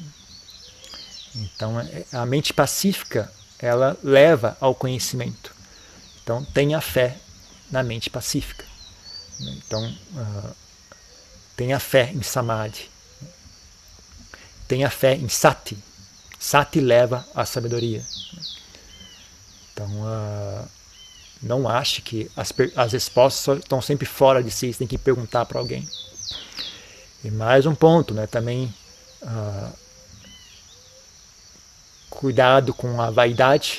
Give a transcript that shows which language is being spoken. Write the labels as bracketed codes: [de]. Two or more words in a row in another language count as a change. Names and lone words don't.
[pt] Então, a mente pacífica, ela leva ao conhecimento. Então, tenha fé na mente pacífica. Então, tenha fé em Samadhi. Tenha fé em Sati. Sati leva à sabedoria. Então, não ache que as respostas estão sempre fora de si, você tem que perguntar para alguém. E mais um ponto, né, também cuidado com a vaidade.